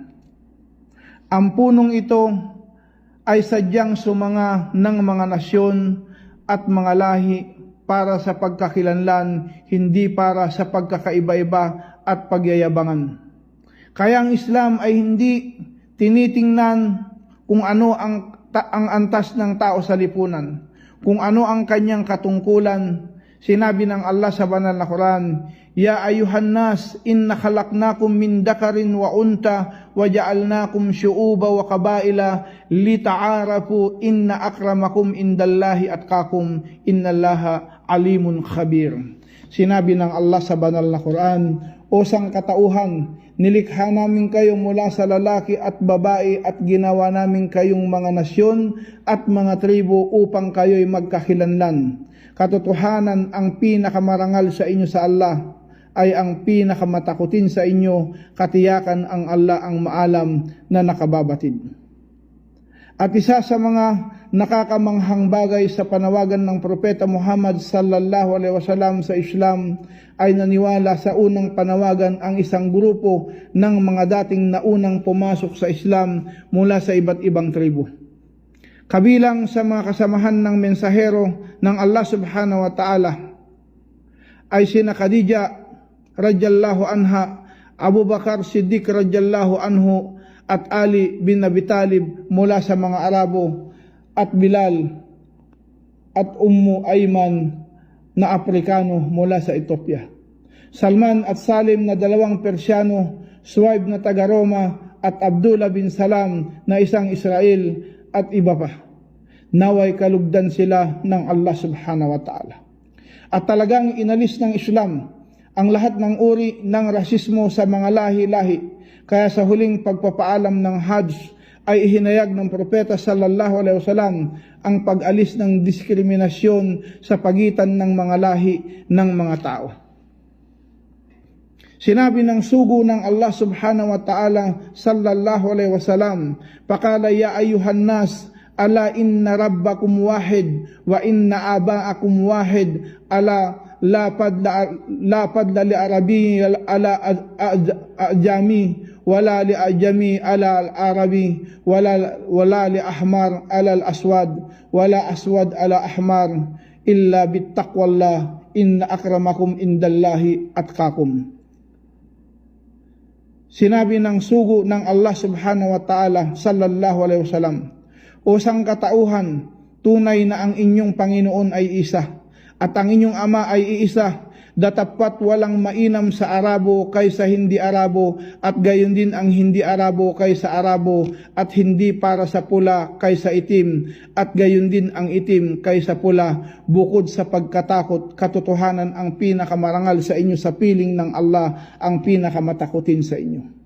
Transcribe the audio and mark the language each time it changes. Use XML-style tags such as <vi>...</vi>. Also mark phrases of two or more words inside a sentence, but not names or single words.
<tl>Ang punong ito ay sadyang sumanga ng mga nasyon at mga lahi para sa pagkakilanlan, hindi para sa pagkakaiba-iba at pagyayabangan. Kaya ang Islam ay hindi tinitingnan kung ano ang antas ng tao sa lipunan, kung ano ang kanyang katungkulan. Sinabi ng Allah sa banal na Quran,</tl> <ar>"يا أيها الناس إنا خلقناكم من ذكر وأنثى وجعلناكم شعوبا وقبائل لتعارفوا إن أكرمكم عند الله أتقاكم إن الله عليم خبير."</ar> <tl>Sinabi ng Allah sa banal na Quran, "O sangkatauhan, nilikha namin kayo mula sa lalaki at babae at ginawa namin kayong mga nasyon at mga tribo upang kayo'y magkakilanlan. Katotohanan, ang pinakamarangal sa inyo sa Allah ay ang pinakamatakutin sa inyo. Katiyakan ang Allah ang maalam na nakababatid." At isa sa mga nakakamanghang bagay sa panawagan ng Propeta Muhammad</tl> <ar>صلى الله عليه وسلم</ar> <tl>sa Islam ay naniwala sa unang panawagan ang isang grupo ng mga dating naunang pumasok sa Islam mula sa iba't ibang tribo. Kabilang sa mga kasamahan ng mensahero ng Allah</tl> <ar>سبحانه وتعالى</ar> <tl>ay sina Khadija</tl> <ar>رضي الله عنها,</ar> <tl>Abu Bakar Siddiq</tl> <ar>رضي الله عنه,</ar> <tl>at Ali bin Abi Talib mula sa mga Arabo, at Bilal at Ummu Ayman na Aprikano mula sa Ethiopia. Salman at Salim na dalawang Persyano, Suwaib na taga Roma, at Abdullah bin Salam na isang Israel, at iba pa. Naway kalugdan sila ng Allah</tl> <ar>سبحانه وتعالى.</ar> <tl>At talagang inalis ng Islam ang lahat ng uri ng rasismo sa mga lahi-lahi. Kaya sa huling pagpapaalam ng Hajj ay ihinayag ng Propeta</tl> <ar>صلى الله عليه وسلم</ar> <tl>ang pag-alis ng diskriminasyon sa pagitan ng mga lahi ng mga tao. Sinabi ng sugo ng Allah</tl> <ar>سبحانه وتعالى صلى الله عليه وسلم,</ar> <tl>"Paqala</tl> <ar>يا أيها الناس ألا إن ربكم واحد وإن أباكم واحد ألا لا فضل لعربي على أعجمي ولا لأعجمي على العربي ولا لأحمر على الأسود ولا أسود على أحمر إلا بتقوى الله إن أكرمكم عند الله أتقاكم."</ar> <tl>Sinabi ng sugo ng Allah</tl> <ar>سبحانه وتعالى صلى الله عليه وسلم,</ar> <tl>"O sangkatauhan, tunay na ang inyong Panginoon ay isa, at ang inyong ama ay iisa, datapwat walang mainam sa Arabo kaysa hindi Arabo, at gayon din ang hindi Arabo kaysa Arabo, at hindi para sa pula kaysa itim, at gayon din ang itim kaysa pula, bukod sa pagkatakot, katotohanan ang pinakamarangal sa inyo sa piling ng Allah, ang pinakamatakutin sa inyo.</tl>